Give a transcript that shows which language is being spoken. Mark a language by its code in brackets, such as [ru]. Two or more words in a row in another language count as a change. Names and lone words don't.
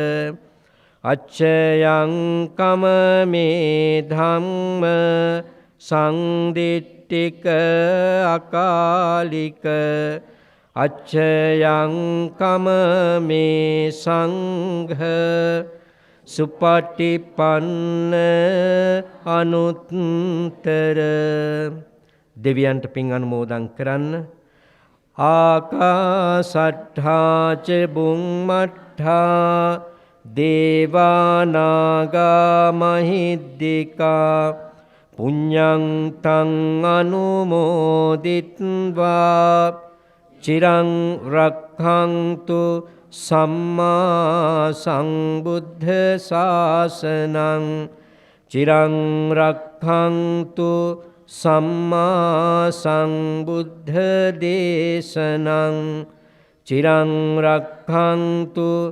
[pi] අච්චයං කමමේ ධම්ම සංදිට්ඨික අකාලික අච්චයං කමමේ සංඝ සුපටිපන්න අනුත්තර. [si] දෙවියන්ට පින් අනුමෝදන් කරන්න. [pi] ආකාසට්ඨා ච බුම්මට්ඨා දේවානාගා මහිද්దికා පුඤ්ඤං තං අනුමෝදිත්වා චිරං රක්ඛන්තු සම්මා සම්බුද්ධ ශාසනං චිරං රක්ඛන්තු සම්මා සම්බුද්ධ දේශනං චිරං රක්ඛන්තු